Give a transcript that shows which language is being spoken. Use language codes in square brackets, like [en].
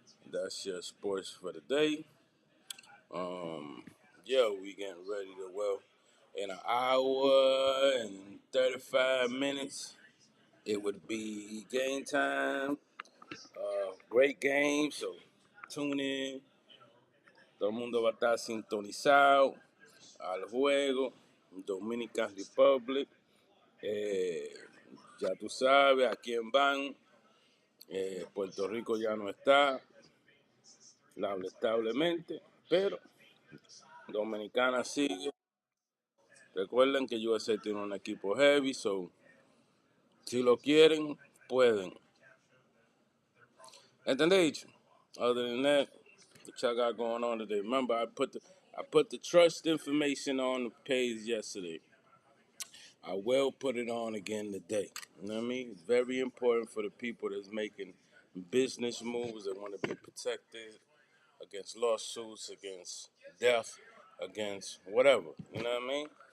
[en] That's your sports for the day. Um, yeah, we getting ready to, in an hour and 35 minutes, it would be game time. Great game, so tune in. [es] Todo el mundo va a estar sintonizado al juego. Dominican Republic. Eh, ya tú sabes a quién van. Puerto Rico ya no está, lamentablemente, pero Dominicana sigue. Recuerden que USA tiene un equipo heavy, so si lo quieren, pueden. ¿Entendéis? [en] Other than that, what y'all got going on today? Remember, I put the trust information on the page yesterday. I will put it on again today. You know what I mean? It's very important for the people that's making business moves that want to be protected against lawsuits, against death, against whatever. You know what I mean?